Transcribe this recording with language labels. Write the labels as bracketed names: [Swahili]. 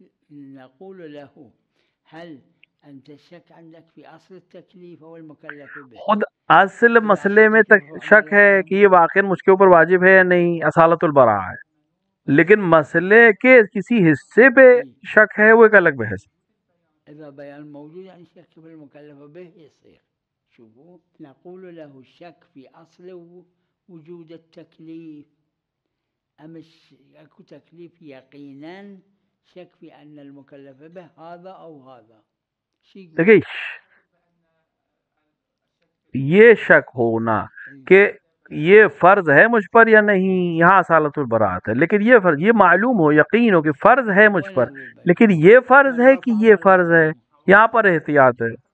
[Arabic] نقول له هل انت شك عندك في اصل التكليف او المكلف به. [Urdu] خود اصل مسئلے میں شک ہے کہ یہ واقعا مجھ کے اوپر واجب ہے یا نہیں، اصالت البراءہ ہے. لیکن مسئلے کے کسی حصے پہ شک ہے، وہ ایک الگ بحث. [Arabic] اذا بيان موجود يعني شك في المكلف به يصير. شوفوا نقول له شك في اصل وجود التكليف ام اكو تكليف يقينا شك في ان المكلف به هذا او هذا. [Urdu] دیکھیے یہ شک ہونا کہ یہ فرض ہے مجھ پر یا نہیں، یہاں اصالت البراءت ہے. لیکن یہ فرض، یہ معلوم ہو، یقین ہو کہ فرض ہے مجھ پر، لیکن یہ فرض ہے کہ یہ فرض ہے، یہاں پر احتیاط ہے.